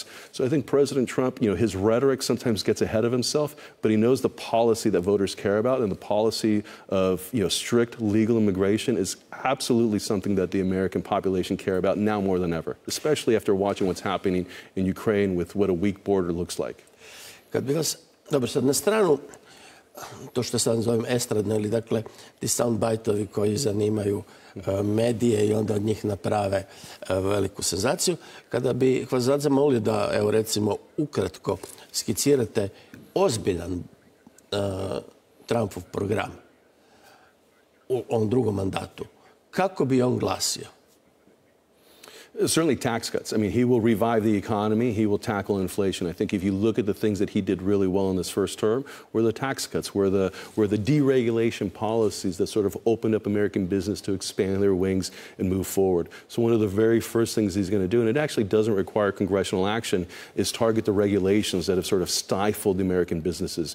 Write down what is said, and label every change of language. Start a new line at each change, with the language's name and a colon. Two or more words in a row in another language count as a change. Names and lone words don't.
English: So I think President Trump, his rhetoric sometimes gets ahead of himself, but he knows the policy that voters care about, and the policy of, strict legal immigration is absolutely something that the American population care about now more than ever, especially after watching what's happening in Ukraine with what a weak border looks like.
Croatian: Kad bi vas, dobro, sad na stranu, to što sad zovem estradno, ili dakle ti soundbite-ovi koji zanimaju medije i onda od njih naprave veliku senzaciju. Kada bi vas sad zamolio da, evo recimo, ukratko skicirate ozbiljan Trumpov program u ovom drugom mandatu, kako bi on glasio?
English: Certainly tax cuts. I mean, he will revive the economy. He will tackle inflation. I think if you look at the things that he did really well in this first term, were the tax cuts, were the deregulation policies that sort of opened up American business to expand their wings and move forward. So one of the very first things he's going to do, and it actually doesn't require congressional action, is target the regulations that have sort of stifled American businesses.